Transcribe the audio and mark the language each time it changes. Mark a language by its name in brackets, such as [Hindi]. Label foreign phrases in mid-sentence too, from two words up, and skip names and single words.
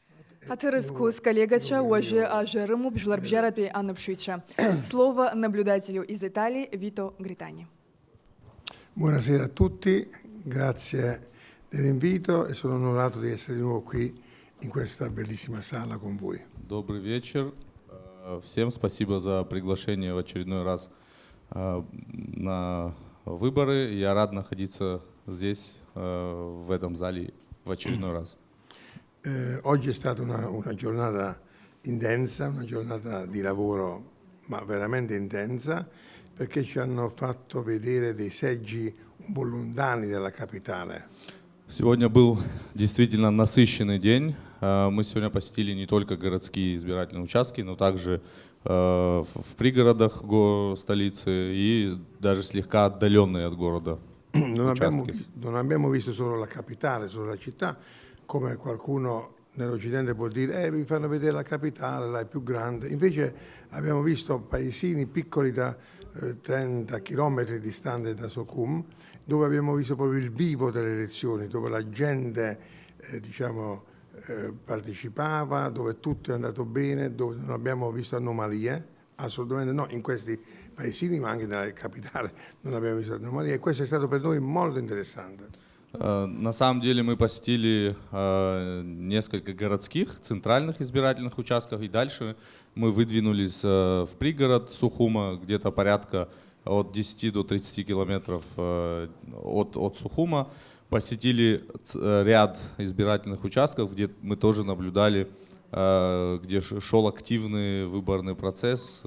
[Russian] Хатырыскус коллегача уже ажерыму бжларбжарапи анапшвича. Слово наблюдателю из Италии Вито Гритани. [Italian] Buonasera a tutti, grazie dell'invito e sono onorato di essere di nuovo qui in questa bellissima sala con voi. [Russian] Добрый вечер. Всем спасибо за приглашение в очередной раз на выборы. Я рад находиться здесь, в этом зале, в очередной раз. [Italian] Oggi è stata una giornata intensa, una giornata di lavoro, ma veramente intensa, perché ci hanno fatto vedere dei seggi un po' lontani dalla capitale. [Russian] Сегодня был действительно насыщенный день. Мы сегодня посетили не только городские избирательные участки, но также в пригородах столицы и даже слегка отдаленные от города участки. [Italian] Non abbiamo visto solo la capitale, solo la città, come qualcuno nell'Occidente può dire, vi fanno vedere la capitale, la è più grande. Invece abbiamo visto paesini piccoli da 30 chilometri distanti da Socum, dove abbiamo visto proprio il vivo delle elezioni, dove la gente partecipava, dove tutto è andato bene, dove non abbiamo visto anomalie, assolutamente no, in questi paesini, ma anche nella capitale non abbiamo visto anomalie, e questo è stato per noi molto interessante. [Russian] На самом деле мы посетили несколько городских, центральных избирательных участков, и дальше мы выдвинулись в пригород Сухума, где-то порядка от 10 до 30 километров от Сухума. Посетили ряд избирательных участков, где мы тоже наблюдали, где шел активный выборный процесс.